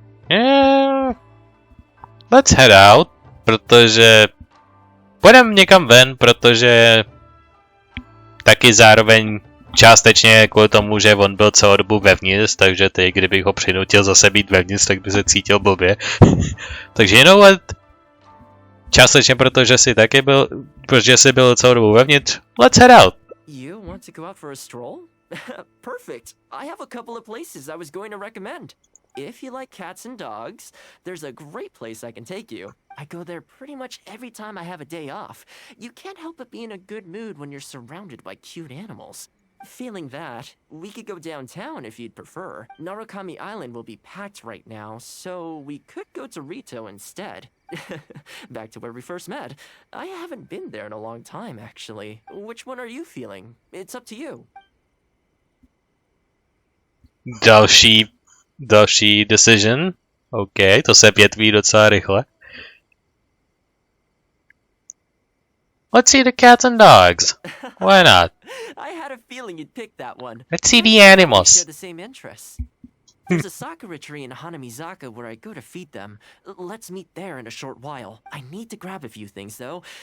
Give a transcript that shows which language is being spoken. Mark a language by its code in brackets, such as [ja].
[en] Yeah, let's head out, [cs] protože půjdeme někam ven, protože taky zároveň částečně kvůli tomu, že on byl celou dobu vevnitř, takže teď, kdybych ho přinutil zase být vevnitř, tak by se cítil blbě. Takže [en] you know what? [cs] Částečně protože jsi taky byl, protože jsi byl celou dobu vevnitř, [en] let's head out. You want to go out for a stroll? Perfect. I have a couple of places I was going to recommend. If you like cats and dogs, there's a great place I can take you. I go there pretty much every time I have a day off. You can't help but be in a good mood when you're surrounded by cute animals. Feeling that, we could go downtown if you'd prefer. Narukami Island will be packed right now, so we could go to Rito instead. Back to where we first met. I haven't been there in a long time, actually. Which one are you feeling? It's up to you. [cs] Další decision. OK, to se větví docela rychle. [en] Let's see the cats and dogs. Why not? I had a feeling you'd pick that one. Let's see the We animals. share the same interests. There's a sakura tree in Hanamizaka where I go to feed them. Let's meet there in a short while. I need to grab a few things, though.